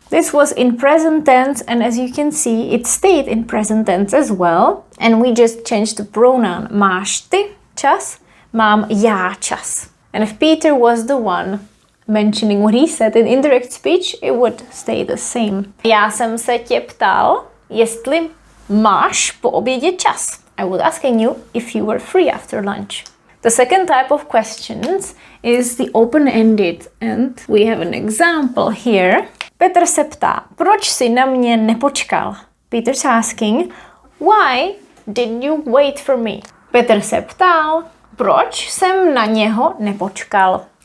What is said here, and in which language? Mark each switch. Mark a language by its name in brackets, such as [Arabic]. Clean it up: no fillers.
[English] This was in present tense, and as you can see, it stayed in present tense as well. And we just changed the pronoun. [Czech] Máš ty čas? Mám já čas. [English] And if Peter was the one mentioning what he said in indirect speech, it would stay the same. [Czech] Já jsem se tě ptal, jestli máš po obědě čas. [English] I was asking you if you were free after lunch. The second type of questions is the open-ended, and we have an example here. [Czech] Petr se ptá, proč si na mě nepočkal? [English] Peter's asking, why did you wait for me? [Czech] Petr se ptal, proč jsem na něho nepočkal?